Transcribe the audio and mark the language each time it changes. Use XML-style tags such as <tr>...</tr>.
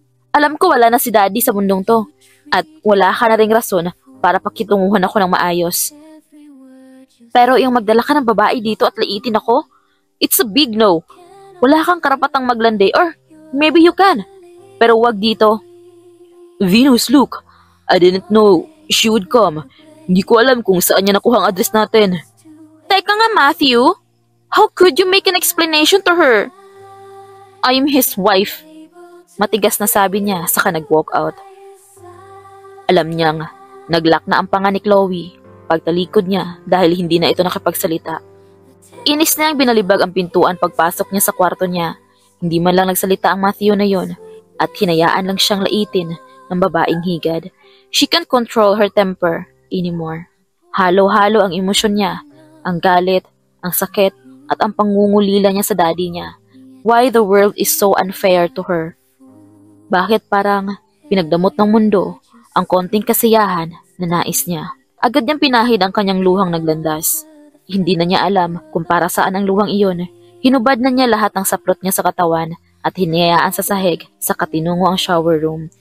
<tl>Alam ko wala na si Daddy sa mundong to, at wala ka na ring rason para pakitunguhan ako ng maayos. Pero yung magdala ka ng babae dito at laitin ako,</tl> <en>it's a big no.</en> <tl>Wala kang karapatang maglande</tl> <en>or maybe you can,</en> <tl>pero wag dito.</tl> <en>Venus, look, I didn't know she would come.</en> <tl>Hindi ko alam kung saan niya nakuha ang address natin. Teka nga, Matthew.</tl> <en>How could you make an explanation to her? I'm his wife.</en> <tl>Matigas na sabi niya saka nag-walk out. Alam niyang naglock na ang panga ni Chloe pagtalikod niya dahil hindi na ito nakapagsalita. Inis niyang binalibag ang pintuan pagpasok niya sa kwarto niya. Hindi man lang nagsalita ang Matthew na yon at hinayaan lang siyang laitin ng babaeng higad.</tl> <en>She can't control her temper anymore.</en> <tl>Halo-halo ang emosyon niya, ang galit, ang sakit, at ang pangungulila niya sa daddy niya.</tl> <en>Why the world is so unfair to her?</en> <tl>Bakit parang pinagdamot ng mundo ang konting kasiyahan na nais niya? Agad niyang pinahid ang kanyang luhang naglandas. Hindi na niya alam kung para saan ang luhang iyon. Hinubad na niya lahat ng saplot niya sa katawan at hinayaan sa sahig sa katinungo ang shower room.</tl>